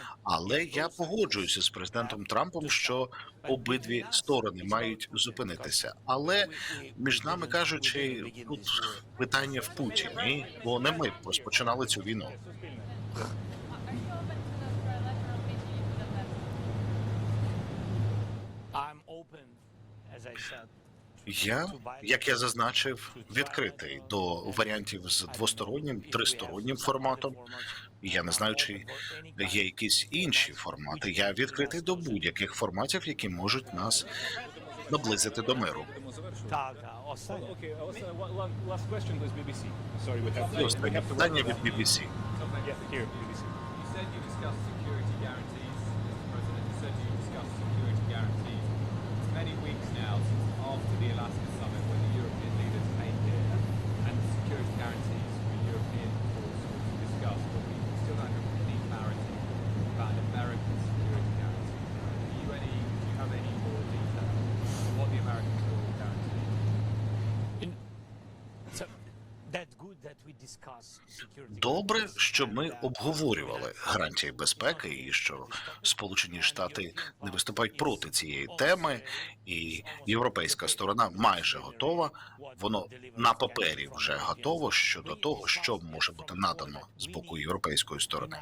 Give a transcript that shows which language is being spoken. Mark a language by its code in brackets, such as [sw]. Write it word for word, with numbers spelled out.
[uk] Але я погоджуюся з президентом Трампом, що обидві сторони мають зупинитися. Але між нами кажучи, тут питання в Путіні, бо не ми розпочинали цю війну. [en] Are you open to the for electoral meeting for the president? I'm open, as I said. [uk] Я, як я зазначив, відкритий до варіантів з двостороннім, тристороннім форматом. Я не знаю, чи є якісь інші формати. Я відкритий до будь-яких форматів, які можуть нас наблизити до миру. Так, так, останнє. [en] Okay, uh, also, one, one last question was B B C. Sorry, we have [uk] І останнє питання від бі бі сі. [en] Yeah, here, B B C. You said you discussed security guarantees, Mister President. You said you discussed security guarantees. It's many weeks now since after the Alaska summit when the European leaders came here and the security guarantees for European forces were discussed, but we still don't have any clarity about an American security guarantee. Do you, any, do you have any more detail on what the American security guarantee is? So, that's good that we discuss security. [uk] Добре, що ми обговорювали гарантії безпеки і що Сполучені Штати не виступають проти цієї теми, і європейська сторона майже готова. Воно на папері вже готово щодо того, що може бути надано з боку європейської сторони.